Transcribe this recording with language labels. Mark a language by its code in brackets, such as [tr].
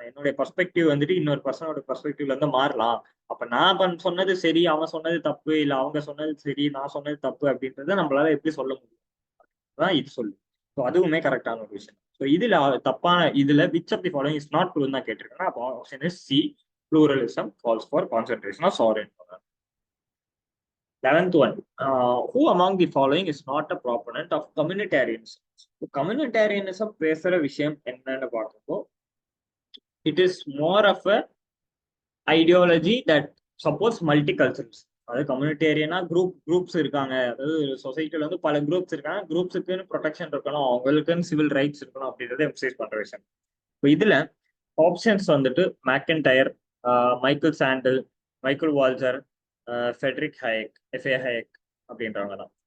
[ta] என்னுடைய பர்ஸ்பெக்டிவ் வந்துட்டு இன்னொரு பர்சனோட பர்ஸ்பெக்டிவ்ல இருந்து மாறலாம். அப்ப நான் சொன்னது சரி, அவன் சொன்னது தப்பு, இல்ல அவங்க சொன்னது சரி, நான் சொன்னது தப்பு அப்படின்றத நம்மளால எப்படி சொல்ல முடியும்? அதான் இது சொல்லு. ஸோ அதுவுமே கரெக்டான ஒரு விஷயம். ஸோ இதுல தப்பான இதுல [en] which of the following is not true [ta] தான் கேட்டிருக்கேன். [en] அப்போ option is C, pluralism calls for concentration of sovereign power. 11th one, who among the following is not a proponent of communitarianism? Communitarianism [ta] பேசுற விஷயம் என்னன்னு பார்க்கும்போ [en] it is more of a ideology that supports multiculturalism. [ta] அதாவது கம்யூனிட்டேரியனா groups இருக்காங்க, அதாவது சொசைட்டில வந்து பல groups இருக்காங்க, குரூப்ஸுக்குன்னு ப்ரொடெக்ஷன் இருக்கணும், அவங்களுக்குன்னு சிவில் ரைட்ஸ் இருக்கணும் அப்படின்றத எம்சைஸ் பண்ற விஷயம். இப்போ இதுல ஆப்ஷன்ஸ் வந்துட்டு மேக்கன்டயர், Michael sandal, Michael வால்சர், Friedrich ஹயக், FA ஹயக் அப்படின்றவங்க தான்.